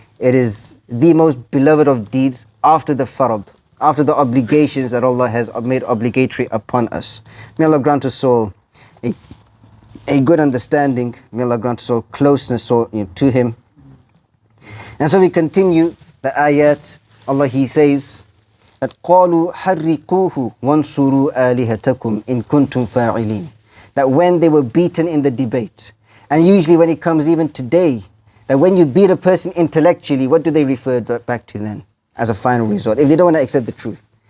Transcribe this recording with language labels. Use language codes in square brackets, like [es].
[en] It is the most beloved of deeds after the farad, after the obligations that Allah has made obligatory upon us. May Allah grant us all a good understanding. May Allah grant us all closeness to Him. And so we continue the ayat. Allah, He says that [ar] قَالُوا حَرِّقُوهُ وَانْصُرُوا آلِهَتَكُمْ إِن كُنْتُمْ فَاعِلِينَ. [en] That when they were beaten in the debate, and usually when it comes even today, that when you beat a person intellectually, what do they refer back to then as a final resort, if they don't want to accept the truth?